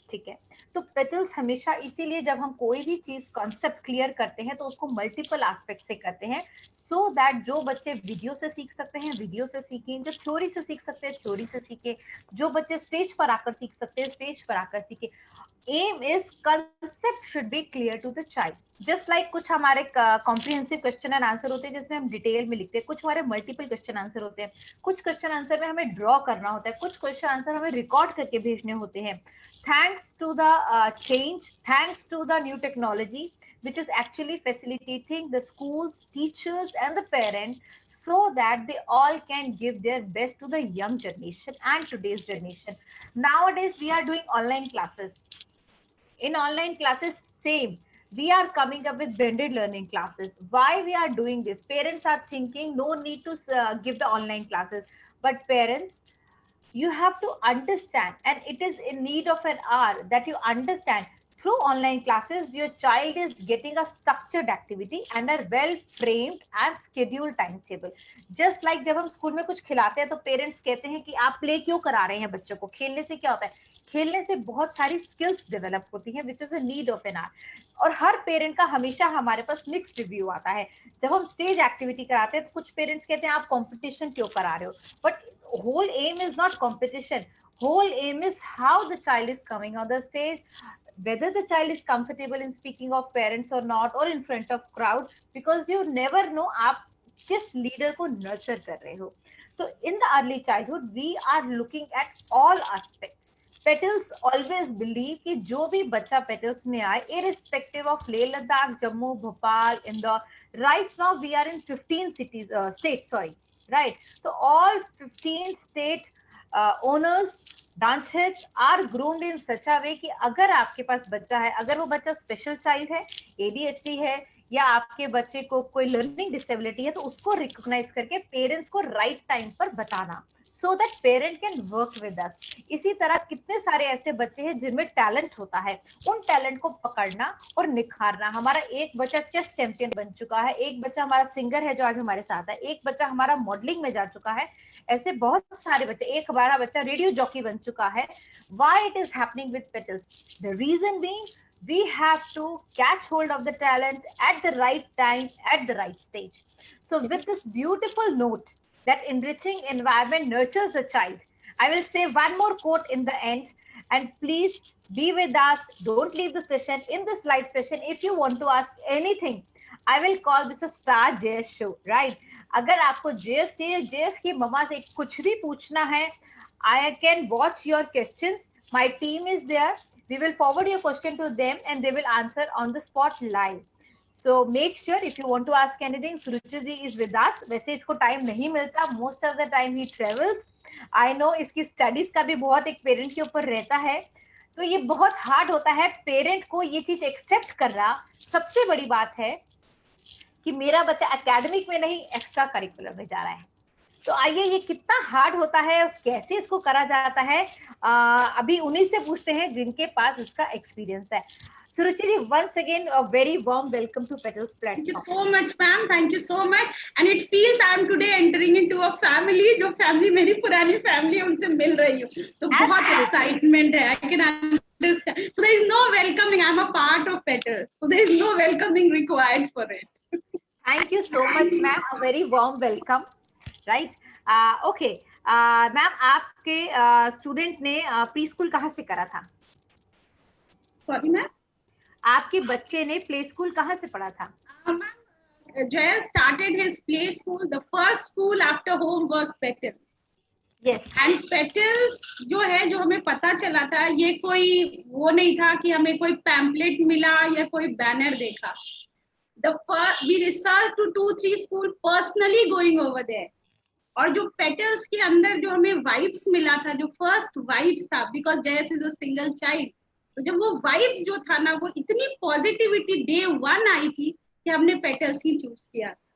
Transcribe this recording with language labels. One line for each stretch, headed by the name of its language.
Hindi: ठीक है, तो पेटल्स हमेशा इसीलिए जब हम कोई भी चीज कॉन्सेप्ट क्लियर करते हैं तो उसको मल्टीपल एस्पेक्ट से करते हैं सो दैट जो बच्चे वीडियो से सीख सकते हैं वीडियो से सीखें, जो थ्योरी से सीख सकते हैं थ्योरी से सीखें, जो बच्चे स्टेज पर आकर सीख सकते हैं स्टेज पर आकर सीखें.
English: Aim is concept should be clear to the child.
Hindi: Just like कुछ हमारे कॉम्प्रिहेंसिव क्वेश्चन एंड आंसर होते हैं जिसमें हम डिटेल में लिखते हैं, कुछ हमारे मल्टीपल क्वेश्चन आंसर होते हैं, कुछ क्वेश्चन आंसर में हमें ड्रॉ करना होता है, कुछ क्वेश्चन आंसर हमें रिकॉर्ड करके भेजने होते हैं.
English: Thanks to the change, thanks to the new technology, which is actually facilitating the schools, teachers, and the parents so that they all can give their best to the young generation and today's generation. Nowadays, we are doing online classes. In online classes, same. We are coming up with blended learning classes. Why we are doing this? Parents are thinking no need to give the online classes, but parents, you have to understand, and it is in need of an hour that you understand through online classes your child is getting a structured activity and a well framed and scheduled timetable.
Hindi: Just like जब हम school में कुछ खिलाते हैं तो parents कहते हैं कि आप प्ले क्यों करा रहे हैं बच्चों को, खेलने से क्या होता है? खेलने से बहुत सारी स्किल्स डेवलप होती हैं
English: Which is a need of an hour.
Hindi: और हर पेरेंट का हमेशा हमारे पास मिक्स्ड रिव्यू आता है. जब हम स्टेज एक्टिविटी कराते हैं तो कुछ पेरेंट्स कहते हैं आप कंपटीशन क्यों करा रहे हो, but
English: whole aim is not competition. Whole aim is how the child is coming on the stage, whether the child is comfortable in speaking of parents or not or in front of crowd, because you never know
Hindi: आप किस leader को nurture कर रहे हो.
English: तो in the early childhood we are looking at all aspect. Petals always believe
Hindi: कि जो भी बच्चा पेटल्स में आए
English: Irrespective of Leh Ladakh, Jammu, Bhopal, Indore, right now we are in 15 cities, states, sorry, right? So all 15 state owners, branch heads are groomed in such a way
Hindi: कि अगर आपके पास बच्चा है, अगर वो बच्चा स्पेशल चाइल्ड है, ADHD है या आपके बच्चे को कोई लर्निंग डिसेबिलिटी है, तो उसको रिकॉग्नाइज करके पेरेंट्स को राइट टाइम पर बताना
English: so that parent can work with us.
Hindi: इसी तरह कितने सारे ऐसे बच्चे हैं जिनमें टैलेंट होता है, उन टैलेंट को पकड़ना और निखारना. हमारा एक बच्चा चेस चैंपियन बन चुका है, एक बच्चा हमारा सिंगर है जो आज हमारे साथ है, एक बच्चा हमारा मॉडलिंग में जा चुका है, ऐसे बहुत सारे बच्चे, एक हमारा बच्चा रेडियो जॉकी बन चुका है.
English: Why it is happening with petals? The reason being we have to catch hold of the talent at the right time, at the right stage. So with this beautiful note that enriching environment nurtures a child, I will say one more quote in the end, and please be with us. Don't leave the session. In this live session, if you want to ask anything, I will call this a Star JS show, right?
Hindi: अगर आपको JS से JS की मम्मा से कुछ भी पूछना है,
English: I can watch your questions. My team is there. We will forward your question to them and they will answer on the spot live. So make sure if you want to ask anything, Suruchi ji is with us.
Hindi: वैसे इसको time नहीं मिलता,
English: most of the time he travels.
Hindi: I know इसकी studies का भी बहुत एक parent के ऊपर रहता है, तो ये बहुत हार्ड होता है पेरेंट को ये चीज एक्सेप्ट करना. सबसे बड़ी बात है कि मेरा बच्चा एकेडमिक में नहीं एक्स्ट्रा करिकुलर में जा रहा है. तो आइए, ये कितना हार्ड होता है, कैसे इसको करा जाता है, अभी उन्हीं से पूछते हैं जिनके पास इसका एक्सपीरियंस है।
English: Suruchi ji, once again a very warm welcome to Petals Thank you platform. so much, ma'am. Thank you so much. And it feels I am today entering into a family.
Hindi: जो family मेरी पुरानी family है, उनसे मिल रही हूँ. तो बहुत excitement है.
English: I can understand. So there is no welcoming. I am a part of Petals. So there is no welcoming required for it. Thank you so much, ma'am. A very warm welcome. Right? Okay.
Hindi: Ma'am, आपके student ने pre school कहाँ से करा था?
English: Sorry, ma'am.
Hindi: आपके बच्चे ने play school कहाँ से पढ़ा था?
English: Jaya started his play school. The first school after home was Petals. Yes.
Hindi: And Petals जो है, जो हमें पता चला था, ये कोई वो नहीं था कि हमें कोई पैम्पलेट मिला या कोई बैनर देखा.
English: The first we researched to 2-3 school personally going over there.
Hindi: और जो Petals के अंदर जो हमें वाइब्स मिला था, जो फर्स्ट वाइब्स था,
English: because Jayas is a single child,
Hindi: तो जब वो वाइब्स जो था ना, वो इतनी पॉजिटिविटी डे 1 आई थी कि हमने Petals ही चूज किया.